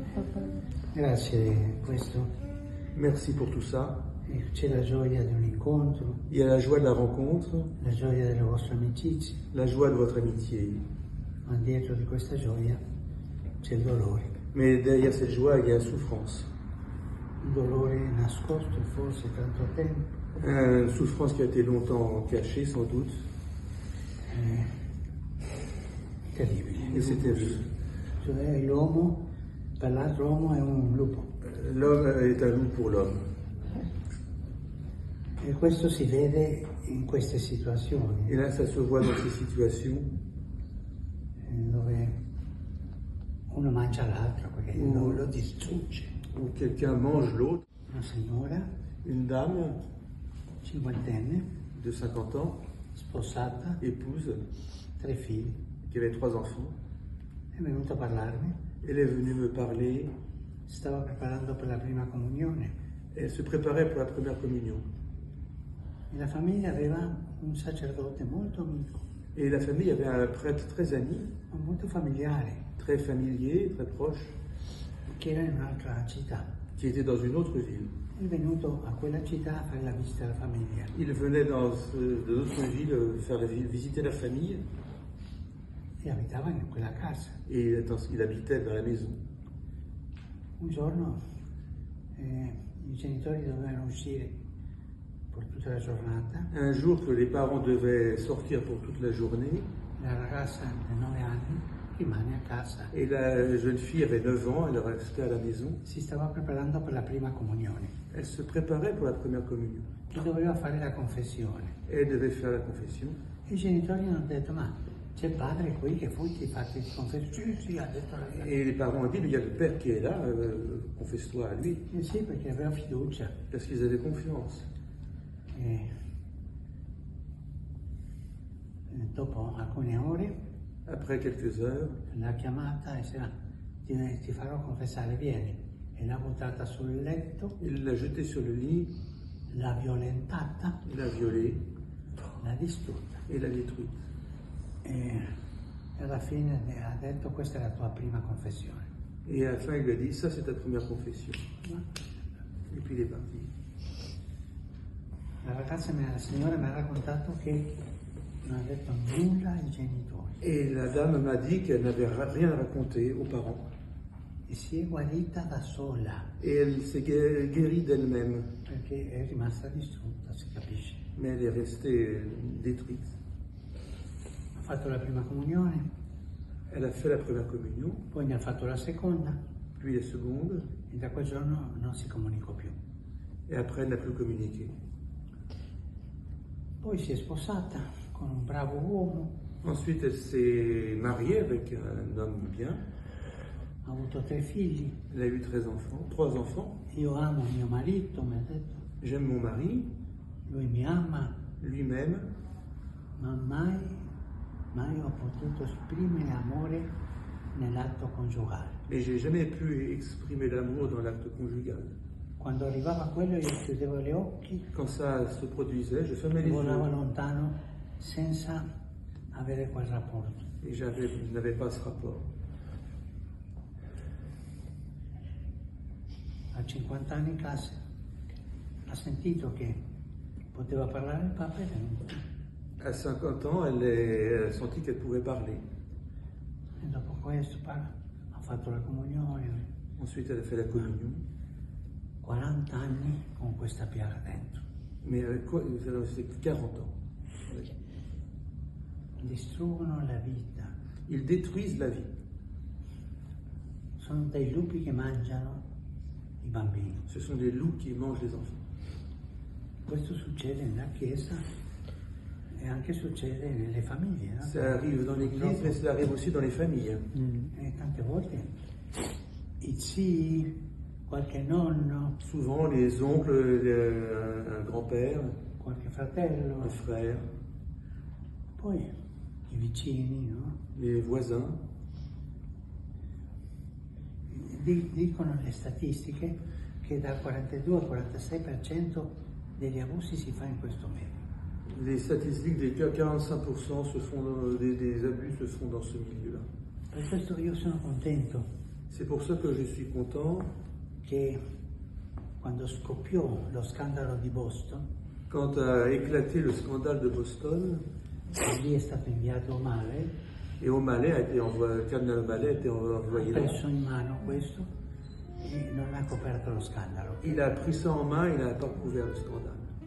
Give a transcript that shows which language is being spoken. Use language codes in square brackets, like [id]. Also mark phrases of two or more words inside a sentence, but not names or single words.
[it] Grazie questo. [fr] Merci pour tout ça. [it] C'è la gioia di un incontro, [fr] Il y a la joie de la rencontre, [it] la gioia delle vostre amicizie, [fr] la joie de votre amitié. [it] ma dietro di questa gioia c'è il dolore. [fr] Mais derrière cette joie, il y a la souffrance. [it] Un dolore nascosto forse tanto tempo, [fr] Une souffrance qui a été longtemps cachée, sans doute. [it] terribile. [fr] Et c'est terrible. [it] Cioè l'uomo, per l'altro uomo è un lupo. [fr] L'homme est un loup pour l'homme. [it] E questo si vede in queste situazioni [fr] Et là, ça se voit dans ces situations [it] dove uno mangia l'altro perché lo distrugge. [fr] où quelqu'un mange l'autre. [it] Una signora [fr] Une dame [it] cinquantenne, [fr] de 50 ans, [it] sposata, [fr] épouse, [it] 3 figli, [fr] qui avait 3 enfants. [it] è venuta a parlarmi, [fr] Elle est venue me parler. [it] si stava preparando per la prima comunione [fr] Elle se préparait pour la première communion. [it] e la famiglia aveva un sacerdote molto amico, [fr] Et la famille avait un prêtre très ami, [it] ma molto familiare, [fr] très familier, très proche, [it] che era in un'altra città. [fr] qui était dans une autre ville. [it] È venuto a quella città a fare la visita alla famiglia [fr] Il venait de notre ville faire visiter la famille [it] e abitava in quella casa. [fr] et il habitait dans la maison. [it] Un giorno i genitori dovevano uscire per tutta la giornata, [fr] Un jour que les parents devaient sortir pour toute la journée, [it] la ragazza di 9 anni rimane a casa. [fr] et la jeune fille avait 9 ans, elle restait à la maison. [it] Si stava preparando per la prima comunione [fr] Elle se préparait pour la première communion. [it] e doveva fare la confessione. [fr] Elle devait faire la confession. [it] I genitori hanno detto, ma c'è il padre qui che fu ti fatti il confessione? Sì, ha detto la ragazza. [fr] Et les parents ont dit, mais il y a le père qui est là, confesse-toi à lui, [it] Sì, perché aveva fiducia. [fr] parce qu'ils avaient confiance. [it] E dopo alcune ore [fr] Après quelques heures, [it] l'ha chiamata e diceva, ti farò confessare, vieni. E l'ha buttata sul letto, [fr] il l'a jetée sur le lit, [it] l'ha violentata, [fr] il l'a violée [it] l'ha distrutta. [fr] et l'a détruite. [it] E alla fine ha detto, questa è la tua prima confessione. [fr] Et à la fin, il lui a dit, ça c'est ta première confession. Et puis il est parti. [it] La signora mi ha raccontato che non ha detto nulla ai genitori [fr] Et la dame m'a dit qu'elle n'avait rien raconté aux parents. [it] e si è guarita da sola [fr] Et elle s'est guérie d'elle-même, [it] perché è rimasta distrutta, si capisce. [fr] mais elle est restée détruite. [it] Ha fatto la prima comunione, [fr] Elle a fait la première communion, [it] poi ne ha fatto la seconda [fr] puis la seconde, [it] e da quel giorno non si comunicò più. [fr] et après elle n'a plus communiqué. [it] Poi si è sposata con un bravo uomo, [fr] Ensuite, elle s'est mariée avec un homme bien. [it] ha avuto 3 figli. [fr] Elle a eu 3 enfants. [it] Io amo mio marito, mi ha detto, [fr] J'aime mon mari, [it] lui mi ama, [fr] lui-même, [it] ma mai ho potuto esprimere amore nell'atto congiugale. [fr] mais j'ai jamais pu exprimer l'amour dans l'acte conjugal. [it] Quando arrivava quello io chiudevo gli occhi [fr] Quand ça se produisait, je fermais [it] e [fr] les [it] volavo [fr] yeux [it] lontano senza avere quel rapporto. [fr] et je n'avais pas ce rapport. [it] A 50 anni classe ha sentito che poteva parlare il Papa e è venuto. [fr] À 50 ans, elle a senti qu'elle pouvait parler. [it] E dopo questo ha fatto la comunione. [fr] Ensuite, elle a fait la communion. [it] 40 anni con questa piaga dentro. [fr] Mais c'est 40 ans. [it] Distruggono la vita. [fr] Ils détruisent la vie. [it] Sono dei lupi che mangiano i bambini. [fr] Ce sont des loups qui mangent les enfants. [it] Questo succede nella Chiesa e anche succede nelle famiglie. No? [fr] Ça arrive dans l'église, mais ça arrive aussi dans les familles. [it] E tante volte i zii, qualche nonno, [fr] Souvent, les oncles, un grand-père, [it] qualche fratello, [fr] un frère, [it] poi i vicini, no? [fr] les voisins. [it] Dicono le statistiche che dal 42 al 46% degli abusi si fa in questo medio. [fr] Les statistiques des 45% des abus se font dans ce milieu-là. [it] Per questo io sono contento [fr] C'est pour ça que je suis content [it] che quando scoppiò lo scandalo di Boston, [fr] quand a éclaté le scandale de Boston, [it] lì è stato inviato O'Malley, [fr] et O'Malley a été envoyé, Cardinal O'Malley a été [it] ha [fr] envoyé là. [it] preso in mano questo e non ha coperto lo scandalo. [fr] Il a pris ça en main, il n'a pas couvert le scandale.